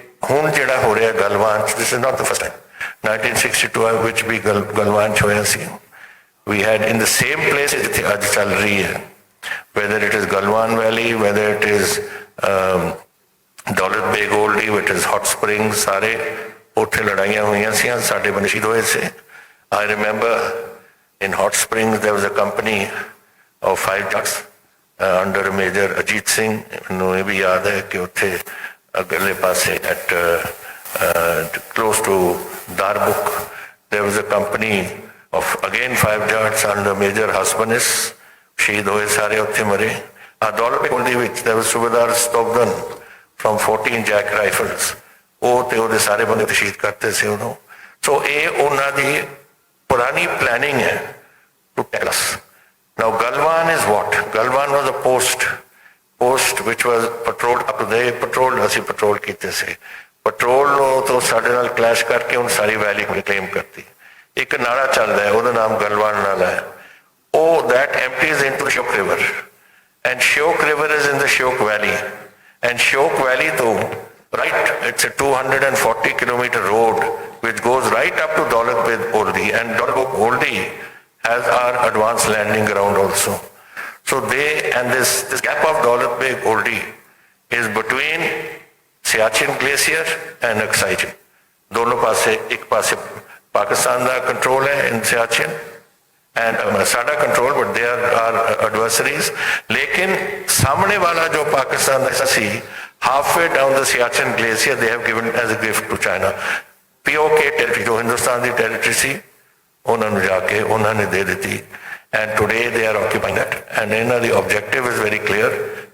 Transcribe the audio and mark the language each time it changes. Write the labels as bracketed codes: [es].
[pa] ਹੁਣ ਜਿਹੜਾ ਹੋ ਰਿਹਾ Galwan, [en] this is not the first time. [pa] 1962 which ਵੀ ਗਲਵਾਨ ਹੋਇਆ ਸੀ. [en] We had in the same place [pa] ਜਿੱਥੇ ਅੱਜ ਚੱਲ ਰਹੀ ਹੈ, [en] whether it is Galwan Valley, whether it is Daulat Beg Oldie, whether it is Hot Springs, [pa] ਸਾਰੇ ਉੱਥੇ ਲੜਾਈਆਂ ਹੋਈਆਂ ਸੀ, ਸਾਡੇ ਬੰਦੇ ਸ਼ਹੀਦ ਹੋਏ ਸੀ. [en] I remember in Hot Springs there was a company of 5 trucks under Major Ajit Singh. [pa] ਮੈਨੂੰ ਇਹ ਵੀ ਯਾਦ ਹੈ ਕਿ ਉੱਥੇ ਅਗਲੇ ਪਾਸੇ [en] at close to Darbuk there was a company of again 5 Jats under Major Hasbanis. [pa] ਸ਼ਹੀਦ ਹੋਏ ਸਾਰੇ ਉੱਥੇ ਮਰੇ. ਦੌਲਤ ਬੇਗ ਓਲਡੀ ਵਿੱਚ [en] there was Subedar Stogdan from 14 Jack Rifles. [pa] ਉਹ ਤੇ ਉਹਦੇ ਸਾਰੇ ਬੰਦੇ ਸ਼ਹੀਦ ਕਰਤੇ ਸੀ ਉਹਨੂੰ. ਸੋ ਇਹ ਉਹਨਾਂ ਦੀ ਪੁਰਾਣੀ ਪਲੈਨਿੰਗ ਹੈ [en] to tell us. Now Galwan is what? Galwan was a post which was patrolled up to there, patrolled, [pa] ਅਸੀਂ patrol ਕੀਤੇ ਸੀ. ਪੈਟਰੋਲ ਨੂੰ ਤੋਂ ਸਾਡੇ ਨਾਲ ਕਲੈਸ਼ ਕਰਕੇ ਹੁਣ ਸਾਰੀ ਵੈਲੀ ਕਲੇਮ ਕਰਤੀ। ਇੱਕ ਨਾਲਾ ਚੱਲਦਾ ਹੈ, ਉਹਦਾ ਨਾਮ ਗਲਵਾਨ ਨਾਲਾ ਹੈ, ਉਹ [en] that empties into Shyok River and Shyok River is in the Shyok Valley and Shyok Valley though right, it's a 240 kilometer road which goes right up to Daulat Beg Oldi, and Daulat Beg Oldi has our advanced landing ground also. So this gap of Daulat Beg Oldi is between Siachen Glacier and Aksai Chin. [hi] दोनों पासे, एक पासे पाकिस्तान का control है in Siachen and साडा control, [en] but they are our adversaries. [hi] लेकिन सामने वाला जो पाकिस्तान ऐसा सी [en] halfway down the Siachen Glacier they have given as a gift to China. [hi] POK territory जो हिंदुस्तान की territory सी उन्होंने जाके उन्होंने दे दी, [en] and today they are occupying that, and the objective is very clear.